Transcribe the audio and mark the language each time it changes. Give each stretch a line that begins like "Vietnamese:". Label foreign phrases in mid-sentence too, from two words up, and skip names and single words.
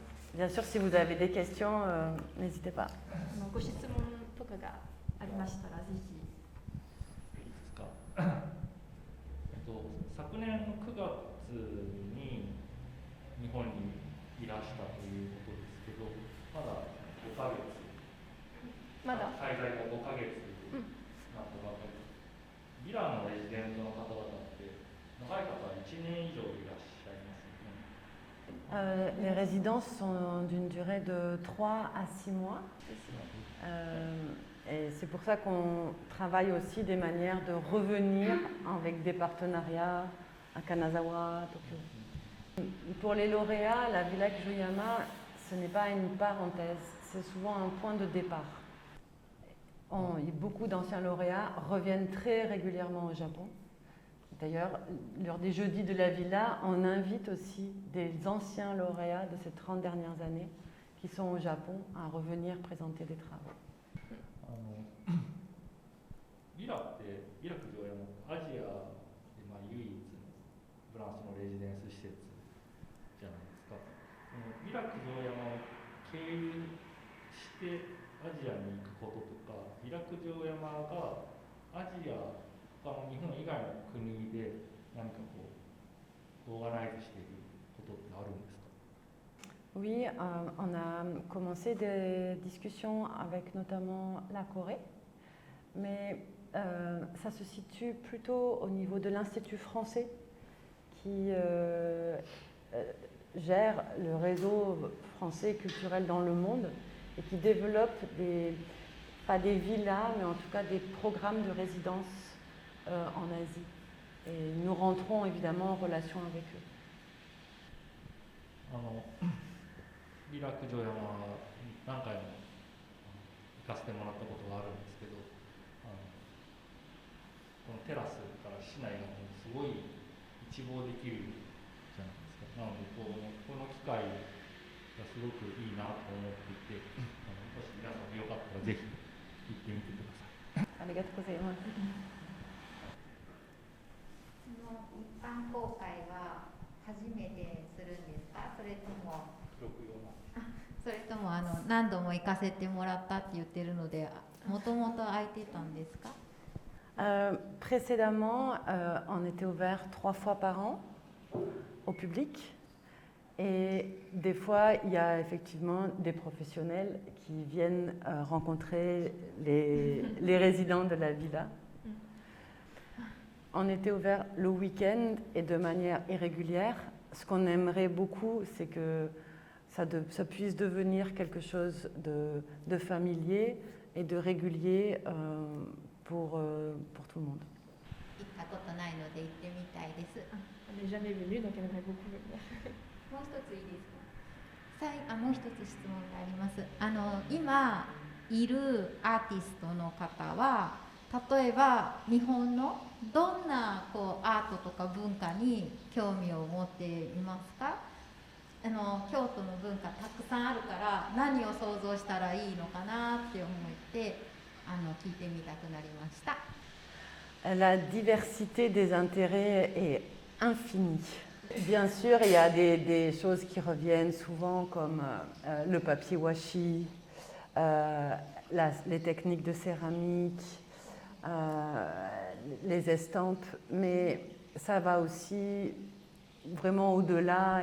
French: Bien sûr, si vous avez des questions, n'hésitez pas.
Japanese: ご質問とかがありましたらぜひ。いいですか。昨年の9月に日本にいらしたということですけど、まだ5ヶ月、まだ滞在が5ヶ月になったばかり。ビラのレジデントの方々って長い方は1年以上いらっしゃいますよね。
French: Les résidences sont d'une durée de 3 à 6 mois. Et c'est pour ça qu'on travaille aussi des manières de revenir avec des partenariats à Kanazawa, Tokyo. Pour les lauréats, la Villa Kijoyama, ce n'est pas une parenthèse, c'est souvent un point de départ. Beaucoup d'anciens lauréats reviennent très régulièrement au Japon. D'ailleurs, lors des jeudis de la Villa, on invite aussi des anciens lauréats de ces 30 dernières années qui sont au Japon à revenir présenter des travaux.
Japanese: ビラってビラ九条山アジアで唯一のフランスのレジデンス施設じゃないですか。ビラ九条山を経由してアジアに行くこととか、ビラ九条山がアジア日本以外の国で何かこうオーガナイズしていることってあるんですか？
French: Oui, on a commencé des discussions avec notamment la Corée, mais ça se situe plutôt au niveau de l'Institut français qui gère le réseau français culturel dans le monde et qui développe pas des villas, mais en tout cas des programmes de résidence en Asie. Et nous rentrons évidemment en relation avec eux.
Japanese: ビラ九条山は何回も行かせてもらったことがあるんですけど、このテラスから市内がすごい一望できるじゃないですか。なのでこの機会がすごくいいなと思っていて、もし皆さんもよかったらぜひ行ってみてください。ありがとうございます。一般公開は初めてするんですか？それとも何度も行かせてもらったって言ってるので、もともと空いてたんですか
French: ？Précédemment, on était ouvert 3 fois par an au public. Et des fois, il y a effectivement des professionnels qui viennent rencontrer les résidents de la villa. On était ouvert le week-end et de manière irrégulière. Ce qu'on aimerait beaucoup, c'est que ça puisse devenir quelque chose de familier et de régulier pour tout le monde.
Japanese: 行ったことないので行ってみたいです。
French: Elle n'est jamais venue, donc elle aimerait beaucoup venir.
Japanese: もう一ついいですか？もう一つ質問があります。今いるアーティストの方は、例えば日本のどんなアートとか文化に興味を持っていますか？京都の文化たくさんあるから何を想像したらいいのかなって思って聞いてみたくなりました。
French: La diversité des intérêts est infinie. Bien sûr, il y a des choses qui reviennent souvent comme le papier washi, les techniques de céramique, les estampes, mais ça va aussi vraiment au-delà.